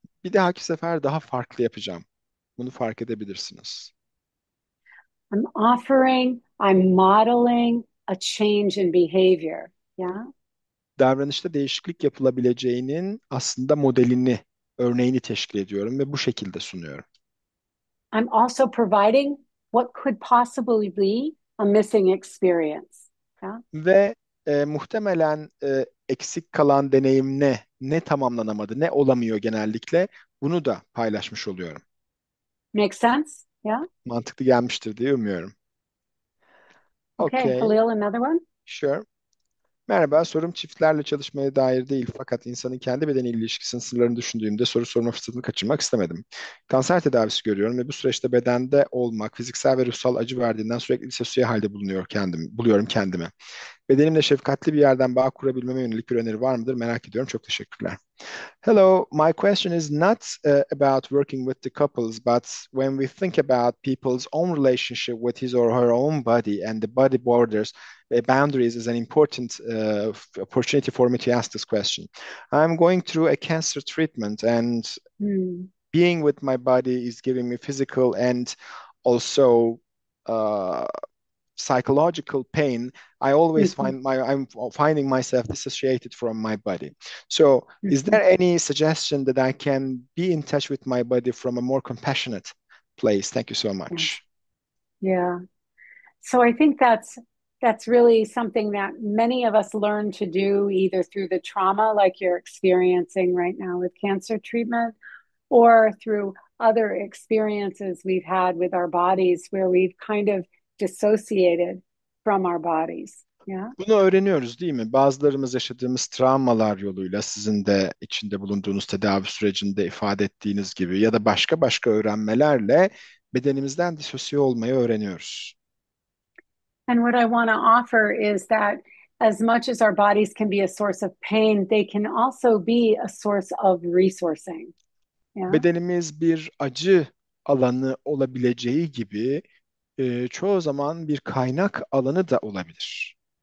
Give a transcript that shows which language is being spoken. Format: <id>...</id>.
<tr>Bir dahaki sefer daha farklı yapacağım. Bunu fark edebilirsiniz.</tr> <en>I'm modeling a change in behavior. Yeah.</en> <tr>Davranışta değişiklik yapılabileceğinin aslında modelini, örneğini teşkil ediyorum ve bu şekilde sunuyorum.</tr> <en>I'm also providing what could possibly be a missing experience. Yeah.</en> <tr>Ve muhtemelen eksik kalan deneyim ne tamamlanamadı, ne olamıyor genellikle bunu da paylaşmış oluyorum.</tr> <en>Make sense? Yeah.</en> <tr>Mantıklı gelmiştir diye umuyorum.</tr> <en>Okay, Okay, Halil, another one? sure.</en> <tr>Merhaba, sorum çiftlerle çalışmaya dair değil fakat insanın kendi bedeniyle ilişkisinin sırlarını düşündüğümde soru sorma fırsatını kaçırmak istemedim. Kanser tedavisi görüyorum ve bu süreçte bedende olmak, fiziksel ve ruhsal acı verdiğinden sürekli disosiye halde buluyorum kendimi. Bedenimle şefkatli bir yerden bağ kurabilmeme yönelik bir öneri var mıdır? Merak ediyorum. Çok teşekkürler.</tr> <en>Hello, my question is not about working with the couples, but when we think about people's own relationship with his or her own body and the body borders, boundaries is an important opportunity for me to ask this question. I'm going through a cancer treatment and being with my body is giving me physical and also uh, psychological pain. I always I'm finding myself dissociated from my body. So is there any suggestion that I can be in touch with my body from a more compassionate place? Thank you so much. Yeah. So I think that's really something that many of us learn to do either through the trauma like you're experiencing right now with cancer treatment or through other experiences we've had with our bodies where we've kind of dissociated from our bodies. Yeah.</en> <tr>Bunu öğreniyoruz değil mi? Bazılarımız yaşadığımız travmalar yoluyla sizin de içinde bulunduğunuz tedavi sürecinde ifade ettiğiniz gibi ya da başka başka öğrenmelerle bedenimizden disosiye olmayı öğreniyoruz.</tr> <en>And what I want to offer is that as much as our bodies can be a source of pain, they can also be a source of resourcing. Yeah.</en> <tr>Bedenimiz bir acı alanı olabileceği gibi çoğu zaman bir kaynak alanı da olabilir.</tr>